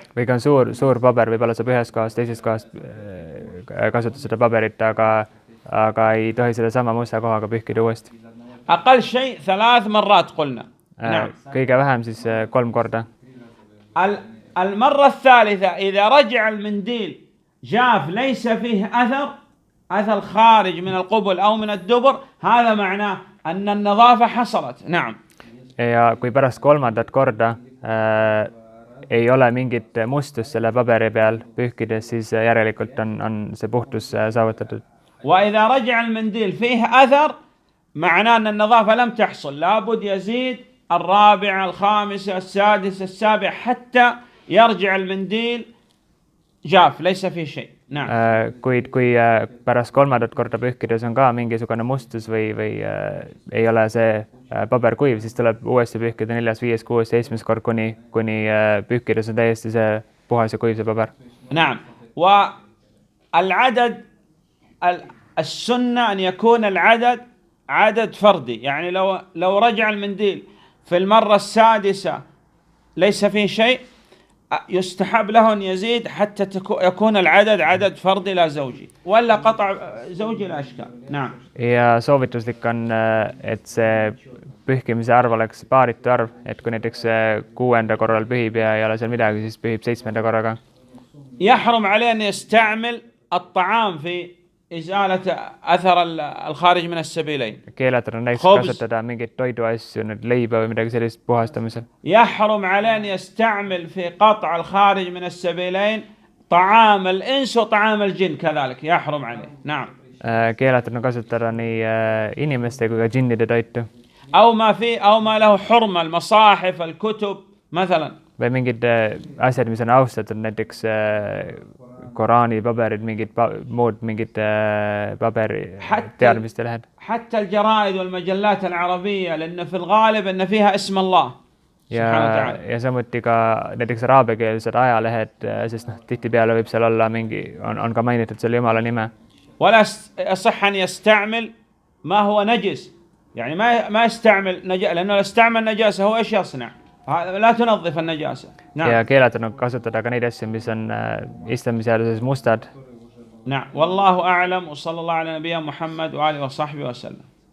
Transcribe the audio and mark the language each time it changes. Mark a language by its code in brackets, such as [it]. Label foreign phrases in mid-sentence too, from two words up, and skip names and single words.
[et] Või ka suur paber, võib-olla saab ühest kohast, teisest kohast kasutada seda paberit, aga ei tohi seda sama musta kohaga pühkida uuesti. [ar] أقل شيء 3 مرات قلنا. نعم. [et] kõige vähem siis 3 korda. [ar] المرة الثالثة إذا رجع المنديل جاف ليس فيه أثر خارج من القبل أو من الدبر هذا معناه أن النظافة حصلت نعم. [et] Ja kui pärast 3. korda ei ole mingit mustust selle paberi peal pühkides, siis järelikult on see puhtus saavutatud. [ar] وإذا رجع المنديل فيه أثر معناه أن النظافة لم تحصل لابد يزيد 4 5 6 7 حتى يرجع المنديل جاف ليس فيه شيء نعم. [et] Kuid kui pärast 3. korda pühkides on ka mingisugune mustus või ei ole see paber kuiv, siis tuleb uuesti pühkida 4., 5., 6., 7. kord, kuni pühkides on täiesti see puhas ja kuiv see paber. [ar] نعم. والعدد السنة أن يكون العدد عدد فردي يعني لو رجع المنديل في المرة 6 ليس فيه شيء يستحب له أن يزيد حتى يكون العدد عدد فردي لا زوجي ولا قطع زوجي لا أشكال نعم. [et] Ja soovituslik on, et see pühkimise arv oleks paaritu arv, et kui näiteks 6. korral pühib ja ei ole seal midagi, siis pühib 7. korraga. [ar] يحرم عليه أن يستعمل الطعام في إزالة أثر الخارج من السبيلين. [et] keelatud on näiteks kasutada mingeid toiduasju, leiba või midagi sellist puhastamisel. [ar] يحرم عليه أن يستعمل في قطع الخارج من السبيلين طعام الإنس وطعام الجن كذلك يحرم عليه نعم. [et] keelatud on kasutada nii inimeste kui ka džinnide toitu. [ar] أو ما له حرمة المصاحف الكتب مثلا. [et] või mingid asjad, mis on austatud, näiteks Koraani paberid, mingid muud mingid paberi [ar] حتى [et] teadmiste lehed. [ar] حتى الجرائد والمجلات العربية لأن في الغالب أن فيها اسم الله سبحانه وتعالى. [et] Ja samuti ka näiteks araabiakeelsed ajalehed, sest noh, tihtipeale võib seal olla mingi, on ka mainitud selle Jumala nime. [ar] ولا يصح أن يستعمل ما هو نجس، يعني ما يستعمل نجاسة، لأنه لو استعمل نجاسة هو إيش يصنع؟ لا تنظف النجاسة. نعم. [et] Ja keelatud on kasutada ka neid asju, mis on islamiseaduses mustad. [ar] نعم والله أعلم، وصلى الله على نبينا محمد وآله وصحبه وسلم.